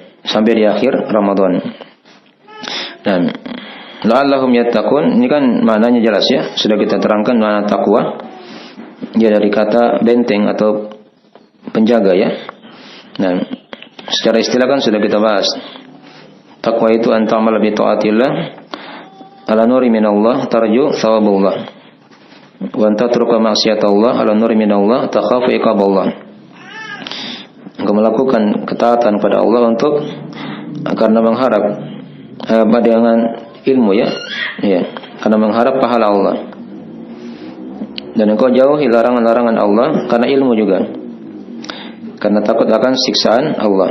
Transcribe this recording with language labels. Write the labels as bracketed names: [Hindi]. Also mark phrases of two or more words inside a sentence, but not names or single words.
[Indonesian] Sampai di akhir Ramadan. Dan [Arabic] لعلهم يتقون, [Indonesian] ini kan maknanya jelas ya, sudah kita terangkan makna takwa. Dia dari kata benteng atau penjaga ya. Dan secara istilah kan sudah kita bahas. Takwa itu [Arabic] أن تعمل بطاعة الله على نور من الله ترجو ثواب الله. وأن تترك معصية الله على نور من الله تخاف عقاب الله. [Indonesian] Engkau melakukan ketaatan pada Allah untuk karena mengharap dengan ilmu ya, karena mengharap pahala Allah. Dan engkau jauhi larangan-larangan Allah karena ilmu juga, karena takut akan siksaan Allah.